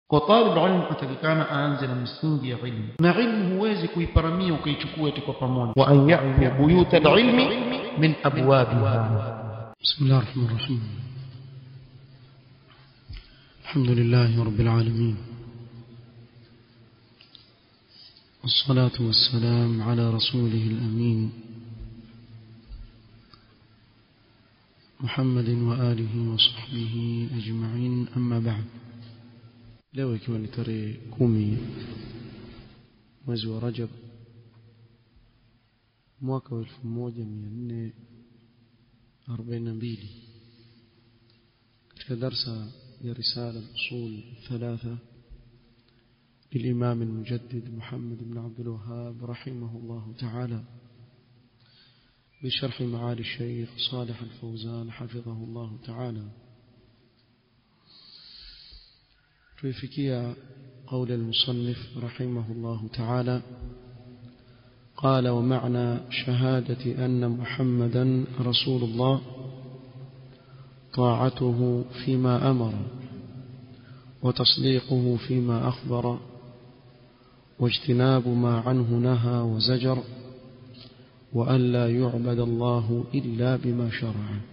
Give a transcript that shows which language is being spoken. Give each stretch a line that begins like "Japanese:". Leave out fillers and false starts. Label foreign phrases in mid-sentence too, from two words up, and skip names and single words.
Swahili: Kwa
Arabic: طالب علم
Swahili: atakikana aanze na msingi ya ilmu, na ilmu huwezi kuiparamia ukaichukua eti kwa pamoja.
Arabic: وأن يأتوا بيوت العلم من أبوابها. بسم الله الرحمن الرحيم. الحمد لله رب العالمين. والصلاة والسلام على رسوله الأمين محمد وآله وصحبه أجمعين. أما بعد.
Swahili: leo ikiwa ni tarehe 10 mwezi wa Rajab mwaka wa 1442 katika darasa ya
Arabic: رسالة الأصول الثلاثة للإمام المجدد محمد بن عبد الوهاب رحمه الله تعالى بشرح معالي الشيخ صالح الفوزان حفظه الله تعالى. توفيقيا قول المصنف رحمه الله تعالى قال: ومعنى شهادة أن محمدا رسول الله طاعته فيما أمر وتصديقه فيما أخبر واجتناب ما عنه نهى وزجر وأن لا يعبد الله إلا بما شرع.